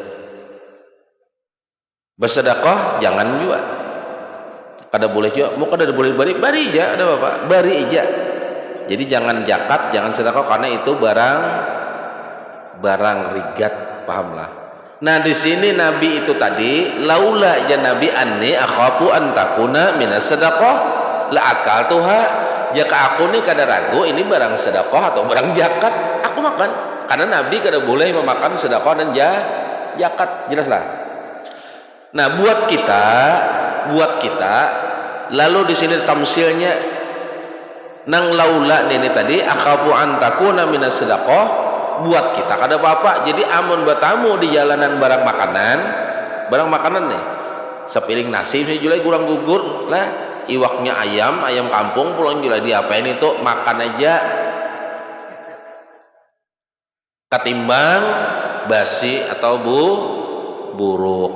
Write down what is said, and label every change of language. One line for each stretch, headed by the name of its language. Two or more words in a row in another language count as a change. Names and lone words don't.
Banjar: Bersedekah jangan juga. Kada boleh juga. Mau kada boleh bari aja, ada Bapak. Bari aja. Jadi jangan zakat, jangan sedekah, karena itu barang rigat, pahamlah. Nah di sini Nabi itu tadi
Arabic: لولا يا نبي أني أخاف أن تكون من الصدقة لأكلتها.
Banjar: Jika aku nih kada ragu ini barang sedekah atau barang zakat, aku makan. Karena Nabi kada boleh memakan sedekah dan zakat, jelaslah. Nah buat kita lalu di sini tamsilnya nang laula ini tadi
Arabic: أخاف أن تكون من الصدقة,
Banjar: buat kita kada apa-apa. Jadi amun bertamu di jalanan barang makanan nih sepiring nasi julai kurang gugur lah, iwaknya ayam kampung pulang julai diapain itu makan aja ketimbang basi atau buruk.